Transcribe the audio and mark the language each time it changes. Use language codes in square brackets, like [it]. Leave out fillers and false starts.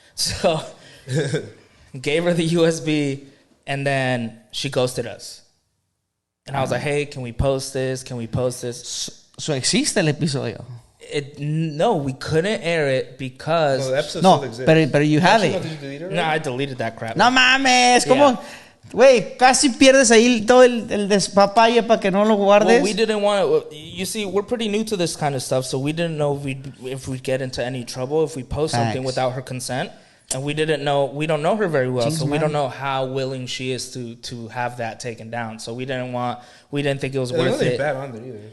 [en] So gave her the USB, and then she ghosted us. And I was like, hey, can we post this? [es] So existe el episodio. [en] No, we couldn't air it because... No, the episode still exists. But you have it. No, I deleted that crap. [es] No mames, ¿cómo? Güey, casi pierdes ahí todo el despapalle para que no lo guardes. [en] Well, we didn't want to... You see, we're pretty new to this kind of stuff, so we didn't know if we'd get into any trouble if we post something without her consent. And we don't know her very well, so we don't know how willing she is to have that taken down. So we didn't think it was worth it. There wasn't bad on there either.